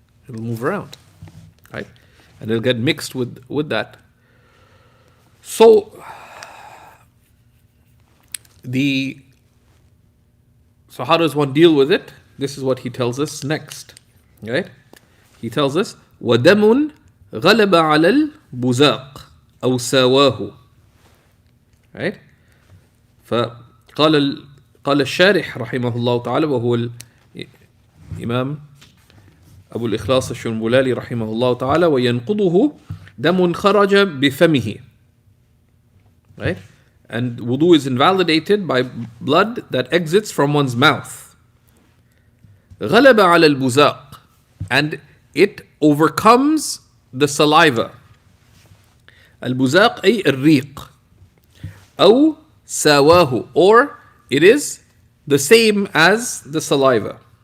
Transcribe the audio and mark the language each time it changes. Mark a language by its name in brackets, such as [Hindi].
[English] It'll move around, right? And it'll get mixed with that. So how does one deal with it? This is what he tells us next, right? He tells us, [Arabic] وَدَمٌ غَلَبَ عَلَى الْبُزَاقِ أَوْ سَاوَاهُ, [English] right? [Arabic] فقال الشارح رحمه الله تعالى وهو الإمام أبو الإخلاص الشنبلالي رحمه الله تعالى وينقضه دم خرج بفمه, [English] right? And wudu is invalidated by blood that exits from one's mouth. [Arabic] غَلَبَ عَلَى الْبُزَاقِ, [English] and it overcomes the saliva. [Arabic] البزاق أي الريق أو ساواه, [English] or it is the same as the saliva.